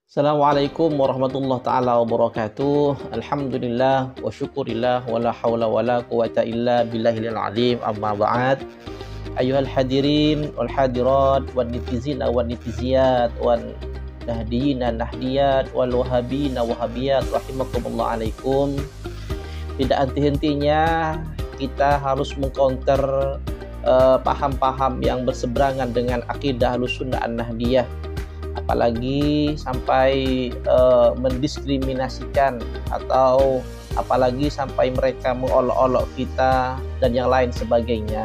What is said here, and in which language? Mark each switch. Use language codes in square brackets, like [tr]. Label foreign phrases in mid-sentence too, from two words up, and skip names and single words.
[ar] السلام عليكم ورحمة الله تعالى وبركاته. الحمد لله وشكر الله ولا حول ولا قوة إلا بالله العظيم. أما بعد. أيها الحاضرين والحاضرات والنتيزين والنتيزيات والنهضيين النهضيات والوهابيين الوهابيات رحمكم الله عليكم. [id] Tidak henti-hentinya kita harus mengcounter paham-paham yang berseberangan dengan akidah Ahlussunnah An-Nahdiyah, apalagi sampai mendiskriminasikan atau apalagi sampai mereka mengolok-olok kita dan yang lain sebagainya.